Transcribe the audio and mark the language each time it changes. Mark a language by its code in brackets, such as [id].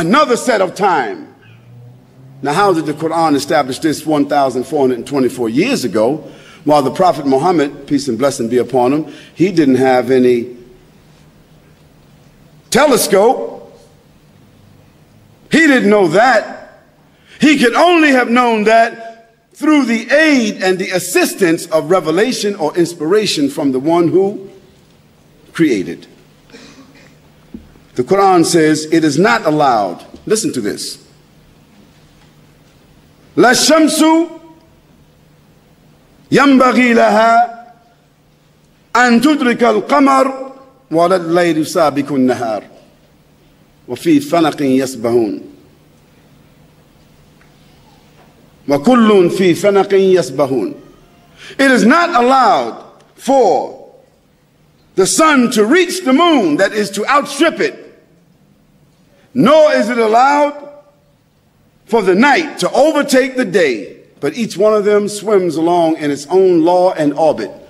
[en] Another set of time. Now, how did the Quran establish this 1,424 years ago, while the Prophet Muhammad, peace and blessing be upon him, he didn't have any telescope? He didn't know that. He could only have known that through the aid and the assistance of revelation or inspiration from the one who created. The Quran says it is not allowed, listen to this, [ar] لا الشمس ينبغي لها أن تدرك القمر ولا الليل سابق النهار وفي فلك يسبحون وكل في فلك يسبحون. [en] It is not allowed for the sun to reach the moon, that is to outstrip it, nor is it allowed for the night to overtake the day, but each one of them swims along in its own law and orbit.